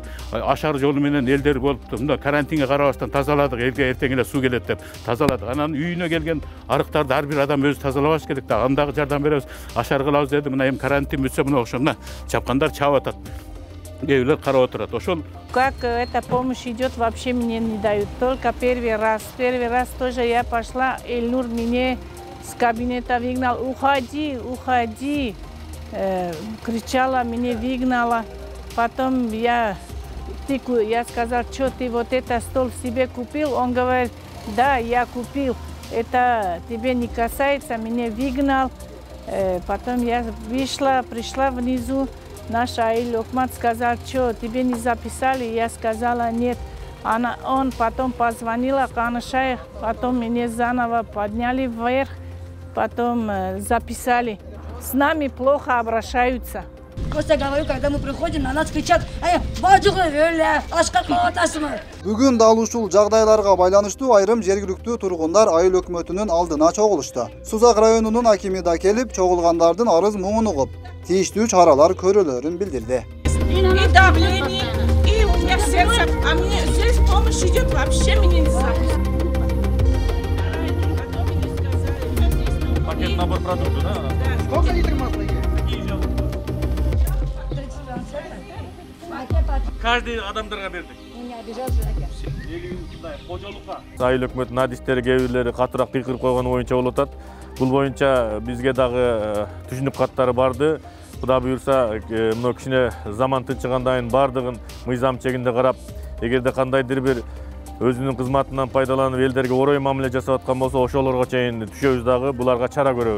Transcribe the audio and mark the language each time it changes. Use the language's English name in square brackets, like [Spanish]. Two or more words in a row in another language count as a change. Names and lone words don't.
[Kyrgyz] Ашар жолу менен элдер болупту. Мында карантинге карабастан тазаладык, элге эртең эле суу келет деп тазаладык. Анан үйүнө келген арыктарды ар бир адам өзү тазалабаш керек да. Андагы жардам беребиз. Ашар кылабыз деди. Мына эми карантин бүтсө мына ошо мына чапкандар чаап атат. Эйлер карап отурат. Ошол [Russian] как эта помощь идет, вообще мне не дают. Только первый раз тоже я пошла, Эльнур меня с кабинета выгнал. Уходи, уходи. Кричала, меня выгнала. Потом я сказал, что ты вот это стол себе купил? Он говорит, да, я купил. Это тебе не касается, меня выгнал. Потом я вышла, пришла внизу. Наш [Kyrgyz] айыл өкмөт [Russian] сказал, что тебе не записали? Я сказала, нет. Он потом позвонила Канышаев, потом меня заново подняли вверх, потом записали. С нами плохо обращаются. Просто говорю, когда мы приходим, на нас кричат, [Kyrgyz] бажыгы өле, ашка калатасыңбы? Бүгүн дал ушул жагдайларга байланыштуу айрым жергиликтүү тургундар айыл өкмөтүнүн алдына чогулушту. Сузак районунун акими да келип, чогулгандардын арыз муңун угуп, тийиштүү чаралар көрүлөрүн билдирди. [Russian] И давление, и у меня сердце, а мне здесь помощь идет, вообще меня не записывают. Пакет набор продуктов, да? Сколько литров масла есть? [Kyrgyz] Каждый адамдарга бердик. Айыл өкмөтүнүн адистери кээ бирлери катыраак кыйкырып койгону боюнча болуп атат. Бул боюнча бизге дагы түшүнүк каттары барды. Кудай буюрса, мына кичине заман тынчыгандан кийин бардыгын мыйзам чегинде карап, эгерде кандайдыр бир өзүнүн кызматынан пайдаланып элдерге орой мамиле жасап аткан болсо, ошолорго чейин түшөбүз дагы, буларга чара көрөбүз.